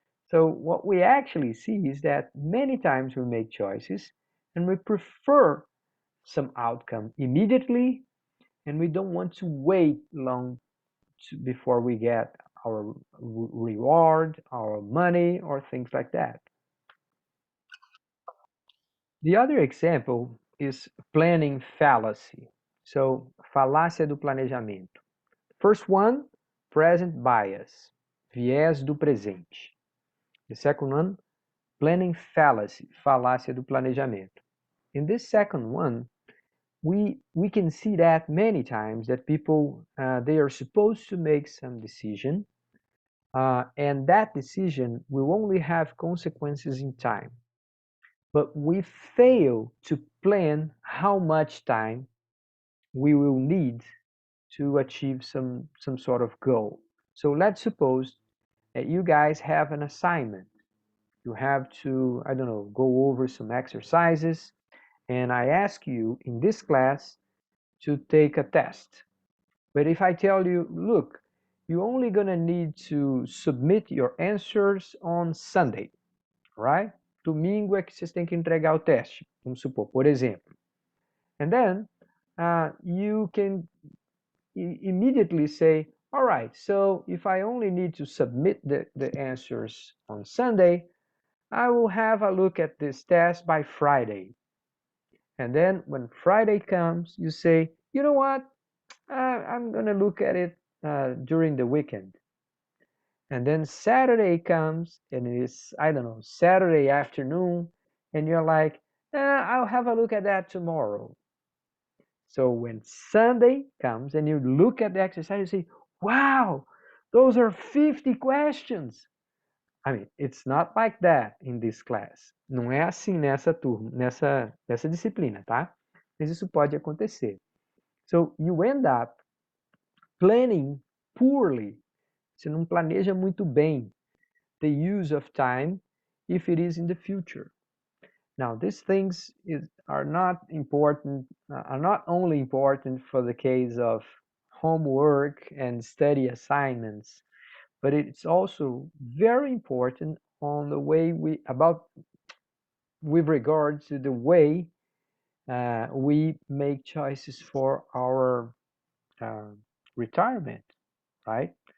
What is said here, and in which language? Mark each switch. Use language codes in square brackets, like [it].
[en] So what we actually see is that many times we make choices and we prefer some outcome immediately, and we don't want to wait long before we get our reward, our money, or things like that. The other example is planning fallacy. [pt] So, falácia do planejamento. [en] First one, present bias, [pt] viés do presente. [en] The second one, planning fallacy, [pt] falácia do planejamento. [en] In this second one, we can see that many times that people they are supposed to make some decision, and that decision will only have consequences in time. But we fail to plan how much time we will need to achieve some sort of goal. So let's suppose that you guys have an assignment. You have to, I don't know, go over some exercises, and I ask you in this class to take a test. But if I tell you, look, you're only going to need to submit your answers on Sunday, right? [pt] Domingo é que vocês têm que entregar o teste, vamos supor, por exemplo. [en] And then you can immediately say, all right, so if I only need to submit the answers on Sunday, I will have a look at this test by Friday. And then when Friday comes, you say, you know what, I'm going to look at it during the weekend. And then Saturday comes and it's, I don't know, Saturday afternoon, and you're like, I'll have a look at that tomorrow. So when Sunday comes and you look at the exercise, you say, wow, those are 50 questions. I mean, it's not like that in this class. [pt] Não é assim nessa turma, nessa disciplina, tá? Mas isso pode acontecer. [en] So you end up planning poorly. [pt] Você não planeja muito bem [en] the use of time if it is in the future. Now, these things are not important, are not only important for the case of homework and study assignments, but it's also very important on the way with regard to the way we make choices for our retirement, right?